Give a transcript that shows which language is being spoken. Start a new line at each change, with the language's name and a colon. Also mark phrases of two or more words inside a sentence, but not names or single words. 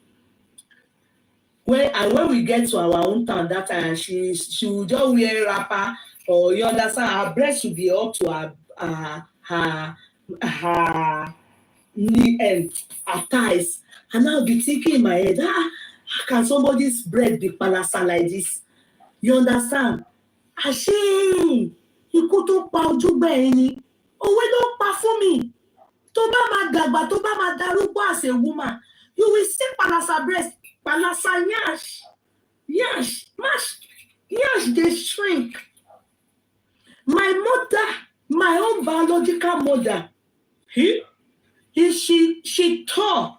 English: When we get to our hometown that time, she would just wear a wrapper, or you understand, her breast should be up to her knee and her thighs. And I'll be thinking in my head, how can somebody's breast be palasa like this? You understand?
Yoruba: Ashe, ikú tó pa ojú bẹ́ẹ̀ ni, òwe ló pa fún mi. Tó bá máa dàgbà, tó bá máa darúgbó
English: as a woman, you will see palasa breast, palasa yash, they shrink. My mother, my own biological mother, she tall.